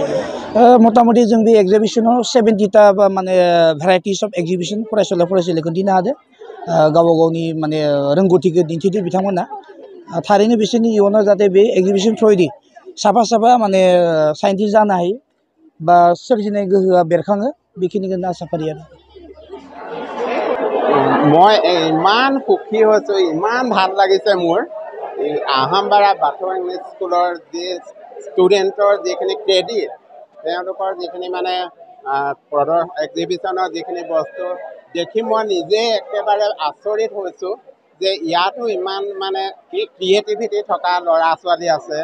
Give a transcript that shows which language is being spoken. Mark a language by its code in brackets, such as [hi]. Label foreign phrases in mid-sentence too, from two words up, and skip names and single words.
[brx] मथा मथि जों बे एक्जिबिसनाव 70टा बा माने [en] varieties of exhibition [brx] फरायसुला फरायसुलिखौ दिनो हादों। गावबा गावनि माने रोंगौथिखौ दिन्थिदों बिथांमोना। थारैनो बिसोरनि इयुनाव जाहाथे बे एक्जिबिसन थ्रुयै साफा साफा माने साइन्टिस्ट जानो हायो बा सोरजिनाय गोहोआ बेरखाङो, बेखिनिखौनो आसा फारियो आरो। [as] মই ইমান সুখী হৈছোঁ, ইমান ভাল লাগিছে মোৰ। এই আহোমবাৰা বাথৌ ইংলিছ স্কুলৰ যি ষ্টুডেণ্টৰ যিখিনি ক্ৰেডিট, তেওঁলোকৰ যিখিনি মানে এক্সিবিশ্যনৰ যিখিনি বস্তু দেখি মই নিজে একেবাৰে আচৰিত হৈছোঁ যে ইয়াতো ইমান মানে ক্ৰিয়েটিভিটি থকা ল'ৰা ছোৱালী আছে।